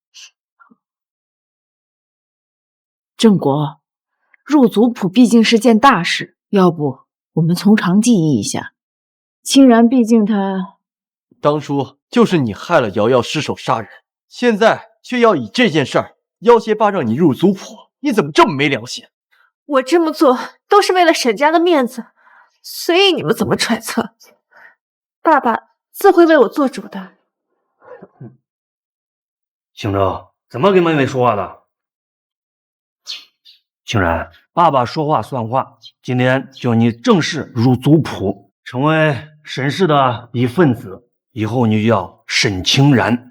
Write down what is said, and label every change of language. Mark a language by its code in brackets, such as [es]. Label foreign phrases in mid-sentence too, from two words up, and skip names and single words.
[zh] 郑国，入族譜畢竟是件大事，要不我們從长計議一下。清然畢竟他当初就是你害了瑶瑶失手殺人，现在却要以这件事儿要挟爸让你入族譜，你怎么这么没良心？我這麼做都是為了沈家的面子，隨意你們怎麼揣測。爸爸自會為我做主的。清州，怎麼跟妹妹說話的？清然，爸爸說話算話，今天就你正式入族譜，成為沈氏的一份子，以後你就叫沈清然。